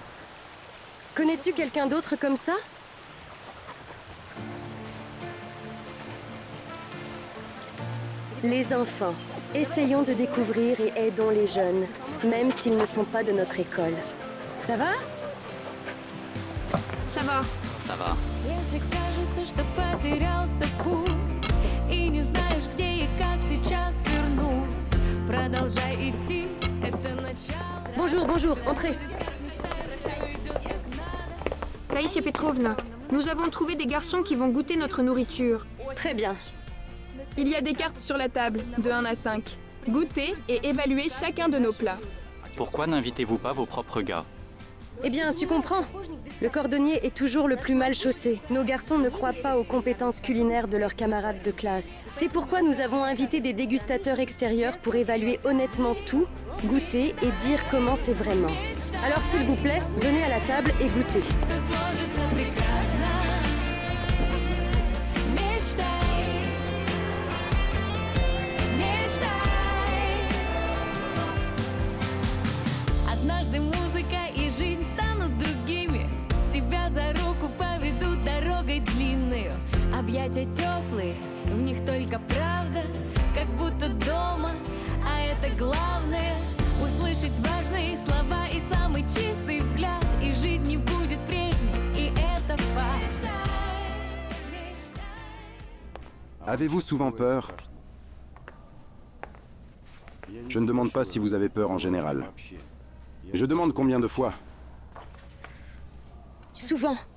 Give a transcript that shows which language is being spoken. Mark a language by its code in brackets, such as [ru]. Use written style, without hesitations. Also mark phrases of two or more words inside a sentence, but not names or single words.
[fr] Connais-tu quelqu'un d'autre comme ça? Les enfants, essayons de découvrir et aidons les jeunes, même s'ils ne sont pas de notre école. Ça va? Ça va. Ça va. [ru] Если кажется, что потерялся путь и не знаешь, где и как сейчас свернуть, продолжай идти, это начало. [fr] Bonjour, bonjour, entrez. Taïsia Petrovna, nous avons trouvé des garçons qui vont goûter notre nourriture. Très bien. Il y a des cartes sur la table, de 1 à 5. Goûtez et évaluez chacun de nos plats. Pourquoi n'invitez-vous pas vos propres gars? Eh bien, tu comprends. Le cordonnier est toujours le plus mal chaussé. Nos garçons ne croient pas aux compétences culinaires de leurs camarades de classe. C'est pourquoi nous avons invité des dégustateurs extérieurs pour évaluer honnêtement tout, goûter et dire comment c'est vraiment. Alors s'il vous plaît, venez à la table et goûtez. [ru] Всё сложится прекрасно. Мечтай, мечтай. Однажды музыка и жизнь станут другими. Тебя за руку поведут дорогой длинную. Объятия теплые, в них только правда, как будто дома, а это главное. Услышать важные слова и самый чистый взгляд, и жизнь не будет прежней, и это факт. [fr] Avez-vous souvent peur? Je ne demande pas si vous avez peur en général. Je demande combien de fois. Souvent.